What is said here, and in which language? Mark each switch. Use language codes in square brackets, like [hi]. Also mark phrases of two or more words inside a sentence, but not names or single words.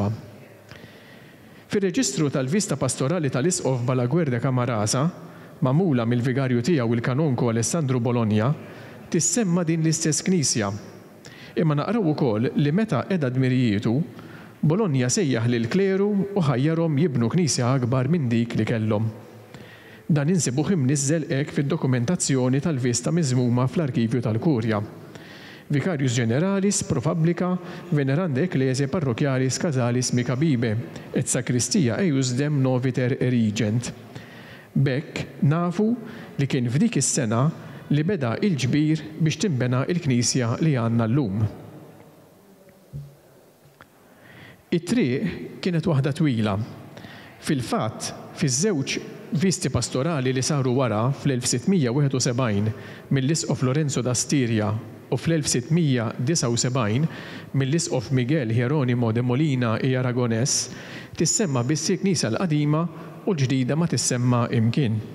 [mt] Fir-reġistru tal-vista pastorali tal-isqof Balaguer de Camarasa, magħmula mill-vigarju tiegħu il-kanonku Alessandru Bologna, tissemma din l-istess knisja. Imma naqraw ukoll li meta qiegħda dmirijietu, Bologna sejjaħ lil kleru u ħajjarhom jibnu knisja akbar minn dik li kellhom. Dan insibuh imniżżel hekk fid-dokumentazzjoni tal-vista miżmuma fl-Arkivju tal-Kurja. [la] Vicarius Generalis pro Publica Venerande Ecclesiae Parrochialis Casalis Micabibe et Sacristía eiusdem noviter erigent. [mt] Bekk nafu li kien f'dik is-sena li beda il-ġbir biex timbena il-Knisja li għandna llum. It-triq kienet waħda twila. Fil-fatt, fiż-żewġ visti pastorali li saru wara fl-1671 mill-isqof Lorenzo da Stiria u fl-1679 mill-Isqof Miguel Hieronimo de Molina y Aragones tissemma biss il-Knisja l-qadima u l-ġdida ma tissemma imkien.